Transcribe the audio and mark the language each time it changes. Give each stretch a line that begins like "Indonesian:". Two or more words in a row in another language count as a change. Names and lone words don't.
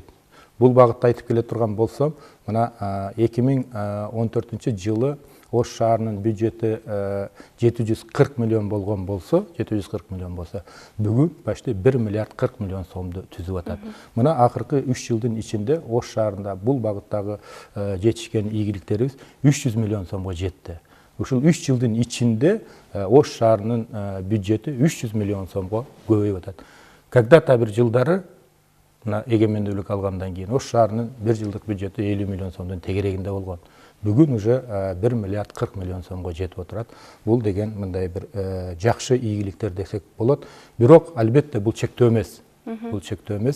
Kyrgyz: Бул багытта айтып келе турган болсом, мына 2014 жылы Ош шаарынын бюджети 740 миллион болгон болсо, бүгүн почти 1 миллиард 40 миллион сомду түзүп атат. Мына акыркы 3 жылдын ичинде Ош шаарында бул багыттагы жетишкен ийгиликтерибиз 300 миллион сомго жетти. Ушул 3 жылдын ичинде Ош шаарынын бюджети 300 миллион сомго көбөйүп атат. когда-то бір жылдары мына егемендүүлүк алгандан кийин Ош шаарынын бир жылдык бюджети 50 миллион сомдун тегерегинде болгон. Бүгүн уже 1 миллиард 40 миллион сомго жетип отурат. Бул деген мындай бир жакшы ийгиликтер десек болот. Бирок албетте бул чектөө эмес. Бул чектөө эмес.